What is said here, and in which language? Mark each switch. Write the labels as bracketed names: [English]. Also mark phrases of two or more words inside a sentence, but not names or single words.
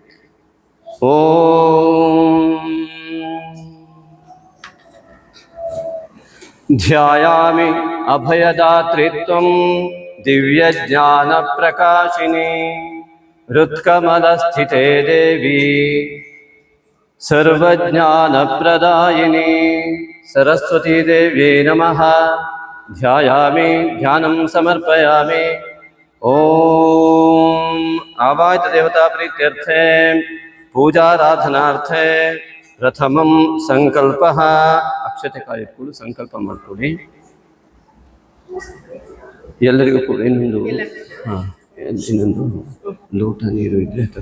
[Sanskrit] ಓಂ ಧ್ಯಾಯಾಮಿ ಅಭಯದಾತ್ರಿತ್ವಂ ದಿವ್ಯ ಜ್ಞಾನ ಪ್ರಕಾಶಿನಿ, ಹೃತ್ಕಮಲಸ್ಥಿತೇ ದೇವಿ ಸರ್ವಜ್ಞಾನ ಪ್ರದಾಯಿನಿ, ಸರಸ್ವತೀ ದೇವ್ಯೈ ನಮಃ. ಧ್ಯಾಯಾಮಿ ಧ್ಯಾನಂ ಸಮರ್ಪಯಾಮಿ. ಓಂ ಆವಾಹಿತ ದೇವತಾ ಪ್ರೀತ್ಯರ್ಥೆ ಪೂಜಾರಾಧನಾರ್ಥೆ ಪ್ರಥಮಂ ಸಂಕಲ್ಪ. [Kannada] ಅಕ್ಷತೆ ಕಾಯಿಟ್ಕೊಂಡು ಸಂಕಲ್ಪ ಮಾಡ್ಕೊಳ್ಳಿ. ಎಲ್ಲರಿಗೂ ಕೂಡ ಇನ್ನೊಂದು ಲೋಟ ನೀರು ಇದ್ರೆ